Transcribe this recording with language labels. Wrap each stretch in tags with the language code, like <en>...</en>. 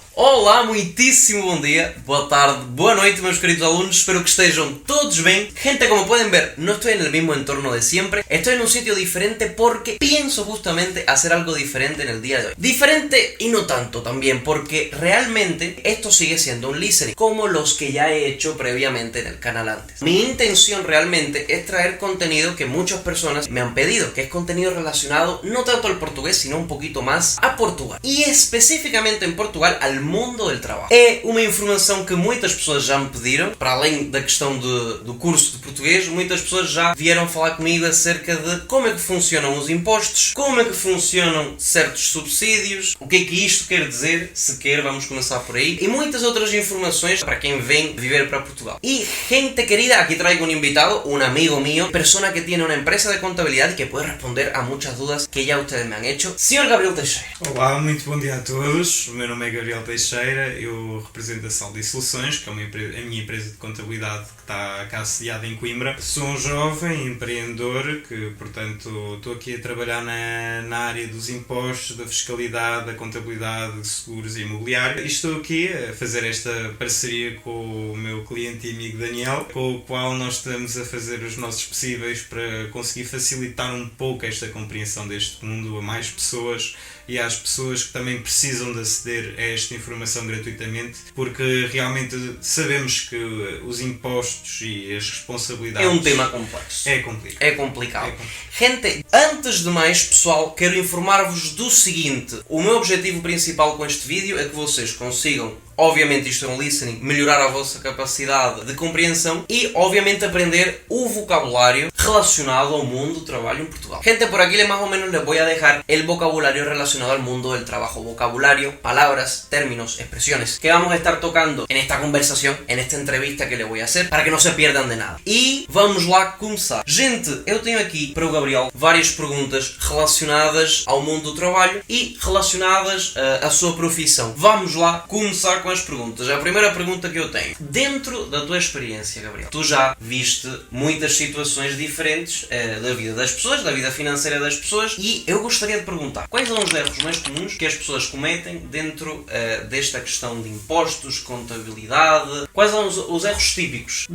<pt>Olá, muitíssimo bom dia, boa tarde, boa noite, meus queridos alunos, espero que estejam todos bien.</pt> <es>Gente, como pueden ver, no estoy en el mismo entorno de siempre, estoy en un sitio diferente porque pienso justamente hacer algo diferente en el día de hoy. Diferente y no tanto también, porque realmente esto sigue siendo un listening, como los que ya he hecho previamente en el canal antes. Mi intención realmente es traer contenido que muchas personas me han pedido, que es contenido relacionado no tanto al portugués, sino un poquito más a Portugal. Y especificamente en Portugal, al mundo del trabalho.</es> <pt>É uma informação que muitas pessoas já me pediram, para além da questão do curso de português, muitas pessoas já vieram falar comigo acerca de como é que funcionam os impostos, como é que funcionam certos subsídios, o que é que isto quer dizer, sequer, vamos começar por aí, e muitas outras informações para quem vem viver para Portugal.</pt> <es>Y gente querida, aquí traigo un invitado, un amigo mío, persona que tiene una empresa de contabilidad y que puede responder a muchas dudas que ya ustedes me han hecho. Señor Gabriel Teixeira.</es> <pt>Olá, muito bom dia a todos. O meu nome é Gabriel Teixeira, eu represento a Saldi Soluções, que é a minha empresa de contabilidade que está cá sediada em Coimbra. Sou um jovem empreendedor que, portanto, estou aqui a trabalhar na área dos impostos, da fiscalidade, da contabilidade, de seguros e imobiliário. E estou aqui a fazer esta parceria com o meu cliente e amigo Daniel, com o qual nós estamos a fazer os nossos possíveis para conseguir facilitar um pouco esta compreensão deste mundo a mais pessoas e às pessoas que também precisam de aceder a esta informação gratuitamente, porque realmente sabemos que os impostos e as responsabilidades... É um tema complexo. É complicado. É complicado. Gente, antes de mais, pessoal, quero informar-vos do seguinte. O meu objetivo principal com este vídeo é que vocês consigam, obviamente isto é um listening, melhorar a vossa capacidade de compreensão e, obviamente, aprender o vocabulário relacionado ao mundo do trabalho em Portugal.</pt> <es>Gente, por aquí más o menos les voy a dejar el vocabulario relacionado al mundo del trabajo. Vocabulario, palabras, términos, expresiones que vamos a estar tocando en esta conversación, en esta entrevista que le voy a hacer, para que no se pierdan de nada.</es> <pt>E vamos lá começar. Gente, eu tenho aqui para o Gabriel várias perguntas relacionadas ao mundo do trabalho e relacionadas à sua profissão. Vamos lá começar com as perguntas. A primeira pergunta que eu tenho. Dentro da tua experiência, Gabriel, tu já viste muitas situações diferentes da vida das pessoas, da vida financeira das pessoas, e eu gostaria de perguntar quais são os erros mais comuns que as pessoas cometem dentro desta questão de impostos, contabilidade, quais são os erros típicos?</pt>